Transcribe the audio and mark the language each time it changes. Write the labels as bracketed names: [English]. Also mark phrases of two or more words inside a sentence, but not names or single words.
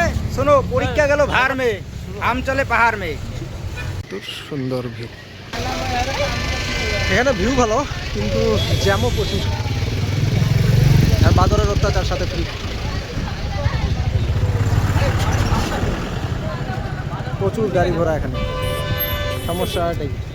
[Hindi] सुनो परीक्षा गेलो भार में हम चले पहाड़ में। [Bangla] সুন্দর ভিউ, এখানে ভিউ ভালো কিন্তু জ্যামও প্রচুর, আর বাদরের অত্যাচার সাথে ফ্রি। প্রচুর গাড়ি ঘোড়া এখানে, সমস্যা এটাই।